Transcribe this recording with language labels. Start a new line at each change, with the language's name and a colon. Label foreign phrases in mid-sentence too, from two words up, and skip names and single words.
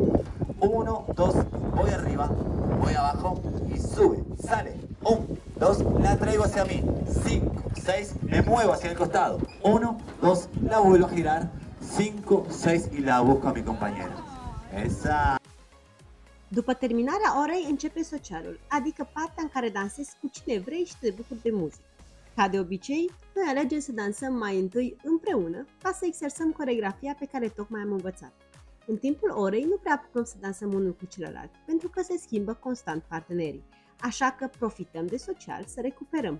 Spanish: 1, 2, voy arriba, voy abajo y sube, sale. 1, 2, la traigo hacia mí. 5, 6, me muevo hacia el costado. 1, 2, la vuelvo a girar. 5, 6 y la busco a mi compañera. Esa.
Romanian: După terminarea orei începe socialul, adică partea în care dansezi cu cine vrei și te bucuri de muzică. Ca de obicei, noi alegem să dansăm mai întâi împreună ca să exersăm coreografia pe care tocmai am învățat. În timpul orei nu prea apucăm să dansăm unul cu celălalt, pentru că se schimbă constant partenerii, așa că profităm de social să recuperăm.